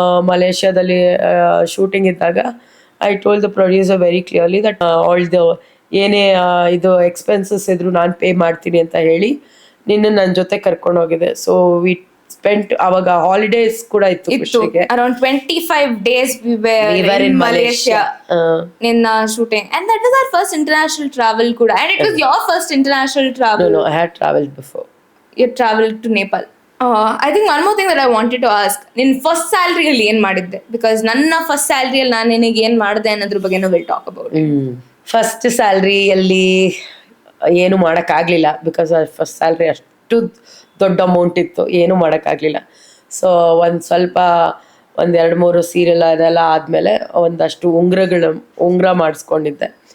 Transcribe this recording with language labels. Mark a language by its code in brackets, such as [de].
[kn] ಮಲೇಷ್ಯಾದಲ್ಲಿ shooting ಇದ್ದಾಗ [en] I told the producer very clearly that all the [kn] ಏನೇ ಇದು expenses ಇದ್ರು ನಾನು ಪೇ ಮಾಡ್ತೀನಿ ಅಂತ ಹೇಳಿ ನಿನ್ನ ನನ್ನ ಜೊತೆ ಕರ್ಕೊಂಡು ಹೋಗಿದೆ. [en] so we spent, [kn] ಅವಾಗ ಹಾಲಿಡೇಸ್ ಕೂಡ ಇತ್ತು ಖುಷಿಗೆ. [en] Around 25 days we were in Malaysia in shooting, and that was our first international travel kuda, and it was your first international travel. No, I had traveled before. You traveled to Nepal. I think one more thing that I wanted to ask, [kn] ನಿನ್ನ first ಸ್ಯಾಲ್ರಿಯಲ್ಲಿ ಏನು ಮಾಡಿದ್ದೆ? Because ನನ್ನ first ಸ್ಯಾಲ್ರಿಯಲ್ಲಿ ನಾನು ನಿನಗೆ ಏನು ಮಾಡಿದೆ ಅನ್ನೋದ್ರ ಬಗ್ಗೆನೂ [en] Will talk about. [kn] ಫಸ್ಟ್ ಸ್ಯಾಲ್ರಿಯಲ್ಲಿ ಏನು ಮಾಡೋಕ್ಕಾಗಲಿಲ್ಲ, ಬಿಕಾಸ್ ಫಸ್ಟ್ ಸ್ಯಾಲ್ರಿ ಅಷ್ಟು ದೊಡ್ಡ ಅಮೌಂಟ್ ಇತ್ತು, ಏನೂ ಮಾಡೋಕ್ಕಾಗಲಿಲ್ಲ. ಸೊ ಒಂದು 2-3 ಸೀರಿಯಲ್ ಅದೆಲ್ಲ ಆದಮೇಲೆ ಒಂದಷ್ಟು ಉಂಗುರ ಮಾಡಿಸ್ಕೊಂಡಿದ್ದೆ.